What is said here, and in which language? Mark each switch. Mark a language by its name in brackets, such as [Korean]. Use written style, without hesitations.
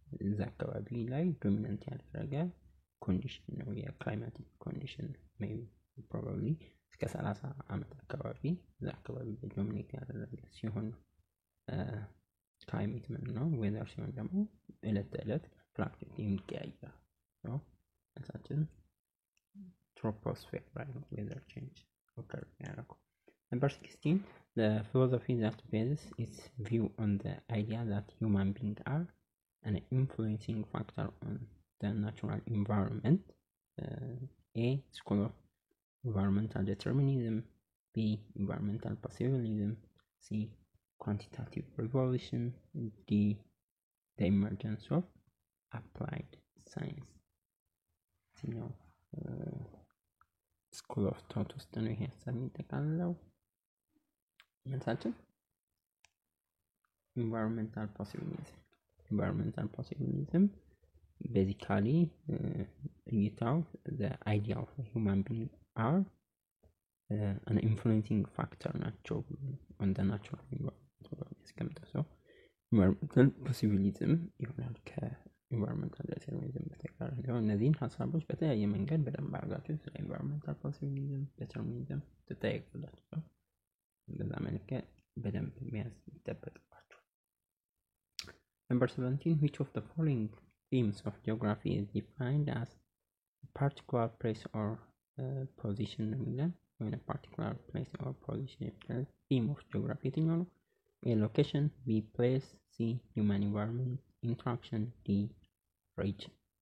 [Amharic] እዛ አካባቢ ላይ ዶሚናንት ያደረገ ኮንዲሽን ነው። የክላይማቲክ ኮንዲሽን ሜይ ፕሮባብሊ እስከ 30 ዓመት አካባቢ እዛ አካባቢ ዶሚኔት ያደረገ ሲሆን ክላይሜት ምን ነው? ዌዘር ሲሆን ደግሞ ዕለት ተዕለት ፍላክቹዌት የሚቀያየር ነው። መልሳችን troposphere ላይ ነው [English] weather change occur [Amharic] ያደረገው። [English] Number 16. The philosophy that bases its view on the idea that human beings are an influencing factor on the natural environment. A. School of environmental determinism, B. environmental possibilism, C. quantitative revolution, D. the emergence of applied science. [Amharic] ነው ስኩል ኦፍ ቶት ውስጥ ነው ይሄ ሀሳብ የሚጠቃልለው። መልሳችን ኢንቫይሮንመንታል ፖሲቢሊዝም ቤዚካሊ እይታው [English] the idea of human being are an influencing factor [Amharic] ናቸው [English] on the natural environment [Amharic] ያስቀምጠው ሰው ኢንቫይሮንመንታል ፖሲቢሊዝም ይሆናል ኢንቫይሮንመንታል ዲተርሚኒዝም በተቃራኒ ነው። እነዚህን ሀሳቦች በተለያየ መንገድ በደንብ አድርጋችሁ ስለ ኢንቫይሮንመንታል ፖሲቢሊዝም ዲተርሚኒዝም ትጠይቃላችሁ። በዛ መልኩ በደንብ መያዝ ይጠበቅባችሁ። [English] Number 17. Which of the following themes of geography is defined as a particular place or position? When a particular place or position is the theme of geography [Amharic] የትኛው ነው? [English] A. location, B. place, C. human environment interaction, D. region.